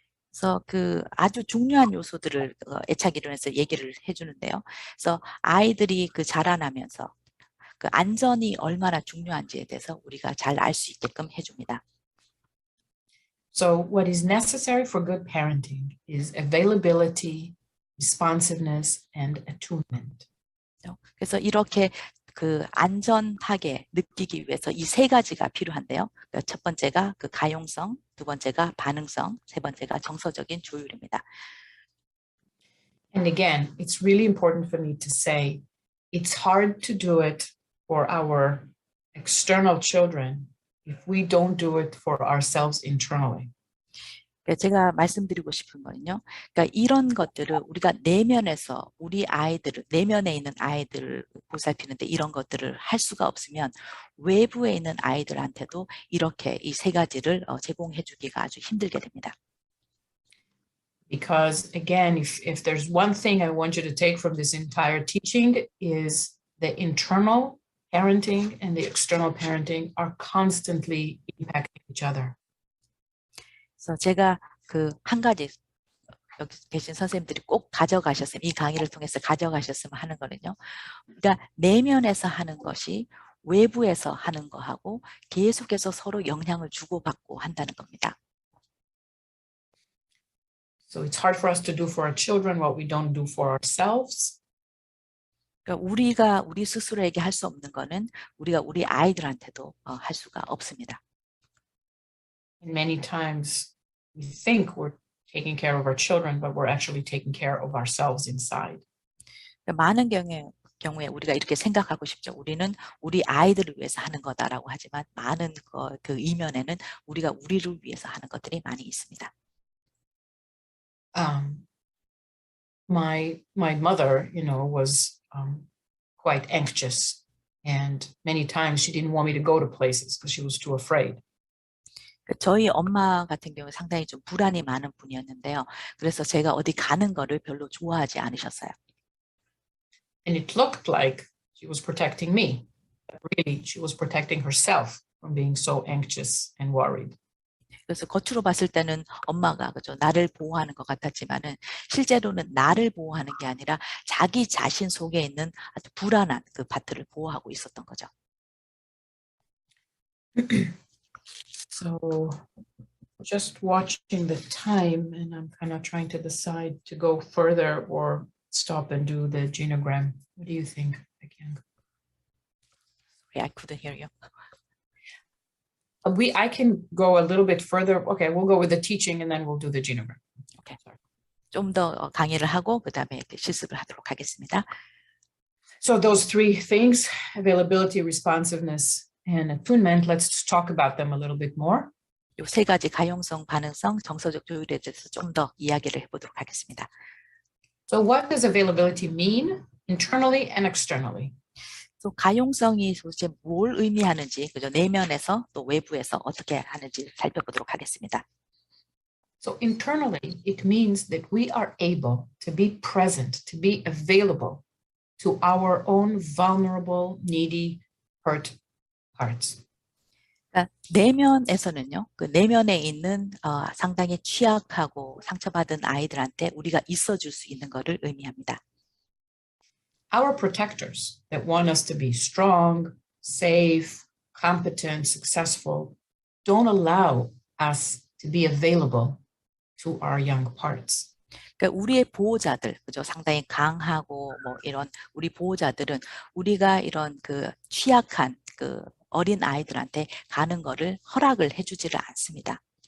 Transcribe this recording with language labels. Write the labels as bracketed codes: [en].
[ko] 그래서 그 아주 중요한 요소들을 애착 이론에서 얘기를 해주는데요. 그래서 아이들이 그 자라나면서 그 안전이 얼마나 중요한지에 대해서 우리가 잘 알 수 있게끔 해줍니다. [en] So what is necessary for good parenting is availability, responsiveness, and attunement. [ko] 그래서 이렇게 그 안전하게 느끼기 위해서 이 세 가지가 필요한데요. 그러니까 첫 번째가 그 가용성, 두 번째가 반응성, 세 번째가 정서적인 조율입니다. [en] And again, it's really important for me to say it's hard to do it for our external children if we don't do it for ourselves internally. [ko] 제가 말씀드리고 싶은 거는요. 그러니까 이런 것들을 우리가 내면에서 우리 아이들을 내면에 있는 아이들을 보살피는데 이런 것들을 할 수가 없으면 외부에 있는 아이들한테도 이렇게 이 세 가지를 제공해 주기가 아주 힘들게 됩니다. [en] Because again, if there's one thing I want you to take from this entire teaching is the internal parenting and the external parenting are constantly impacting each other. [ko] 그래서 제가 그 한 가지 여기 계신 선생님들이 꼭 가져가셨으면 이 강의를 통해서 가져가셨으면 하는 거는요. 그러니까 내면에서 하는 것이 외부에서 하는 거하고 계속해서 서로 영향을 주고받고 한다는 겁니다. [en] So it's hard for us to do for our children what we don't do for ourselves. [ko] 그러니까 우리가 우리 스스로에게 할 수 없는 거는 우리가 우리 아이들한테도 할 수가 없습니다. [en] And many times we think we're taking care of our children, but we're actually taking care of ourselves inside. [ko] 그러니까 많은 경우에 우리가 이렇게 생각하고 싶죠. 우리는 우리 아이들을 위해서 하는 거다라고 하지만 많은 그 이면에는 우리가 우리를 위해서 하는 것들이 많이 있습니다. [en] My mother, was quite anxious, and many times she didn't want me to go to places because she was too afraid. [ko] 저희 엄마 같은 경우 상당히 좀 불안이 많은 분이었는데요. 그래서 제가 어디 가는 거를 별로 좋아하지 않으셨어요. [en] And it looked like she was protecting me, but really she was protecting herself from being so anxious and worried. [ko] 그래서 겉으로 봤을 때는 엄마가 그죠 나를 보호하는 것 같았지만은 실제로는 나를 보호하는 게 아니라 자기 자신 속에 있는 아주 불안한 그 파트를 보호하고 있었던 거죠. [en] So just watching the time, and I'm kind of trying to decide to go further or stop and do the genogram. What do you think? I couldn't hear you. I can go a little bit further. Okay, we'll go with the teaching and then we'll do the genogram. Okay. [ko] 좀 더 강의를 하고 그다음에 실습을 하도록 하겠습니다. [en] So those three things, availability, responsiveness, and attunement, let's talk about them a little bit more. [ko] 이 세 가지 가용성, 반응성, 정서적 조율에 대해서 좀 더 이야기를 해보도록 하겠습니다. [en] So what does availability mean internally and externally? [ko] 또 가용성이 도대체 뭘 의미하는지 그죠 내면에서 또 외부에서 어떻게 하는지 살펴보도록 하겠습니다. [en] So internally, it means that we are able to be present, to be available to our own vulnerable, needy, hurt hearts. [ko] 그러니까 내면에서는요, 그 내면에 있는 상당히 취약하고 상처받은 아이들한테 우리가 있어줄 수 있는 것을 의미합니다. [en] Our protectors that want us to be strong, safe, competent, successful, don't allow us to be available to our young parts. [ko] 그러니까 우리의 보호자들, 그죠? 상당히 강하고 뭐 이런 우리 보호자들은 우리가 이런 그 취약한 그 어린 아이들한테 가는 거를 허락을 해주지를 않습니다.